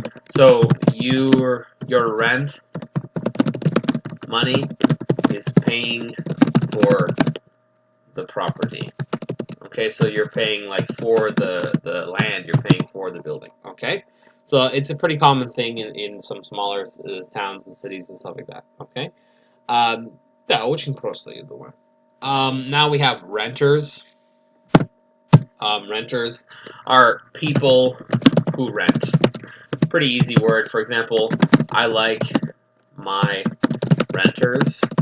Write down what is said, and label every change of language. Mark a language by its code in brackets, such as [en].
[en] So your rent money is paying for the property. Okay, so you're paying like for the land, you're paying for the building. Okay, so it's a pretty common thing in some smaller towns and cities and stuff like that. [ru] Okay, да, очень просто, я думаю. [en] Now we have renters. Renters are people who rent. Pretty easy word. For example, I like my renters.